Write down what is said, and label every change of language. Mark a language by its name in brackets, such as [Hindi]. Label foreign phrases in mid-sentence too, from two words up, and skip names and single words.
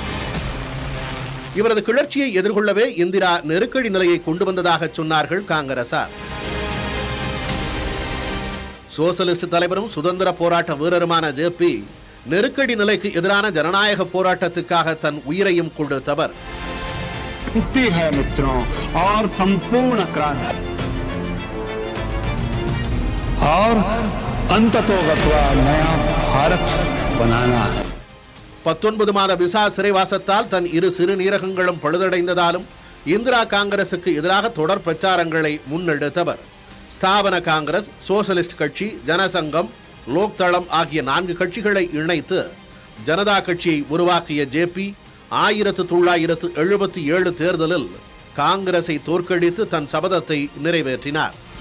[Tamil] இவரது கிளர்ச்சியை எதிர்கொள்ளவே இந்திரா நெருக்கடி நிலையை கொண்டு வந்ததாக சொன்னார்கள் காங்கிரசார். சோசலிஸ்ட் தலைவரும் சுதந்திர போராட்ட வீரருமான ஜேபி நெருக்கடி நிலைக்கு எதிரான ஜனநாயக போராட்டத்துக்காக தன் உயிரையும் கொடுத்தவர். [Hindi] और अंततोगत्वा नया भारत बनाना है. [Tamil] 19 மாத விசா சிறைவாசத்தால் தன் இரு சிறுநீரகங்களும் பழுதடைந்ததாலும் இந்திரா காங்கிரசுக்கு எதிராக தொடர் பிரச்சாரங்களை முன்னெடுத்தவர். ஸ்தாபன காங்கிரஸ், சோசலிஸ்ட் கட்சி, ஜனசங்கம், லோக்தளம் ஆகிய 4 கட்சிகளை இணைத்து ஜனதா கட்சியை உருவாக்கிய ஜேபி 1977 தேர்தலில் காங்கிரஸை தோற்கடித்து தன் சபதத்தை நிறைவேற்றினார்.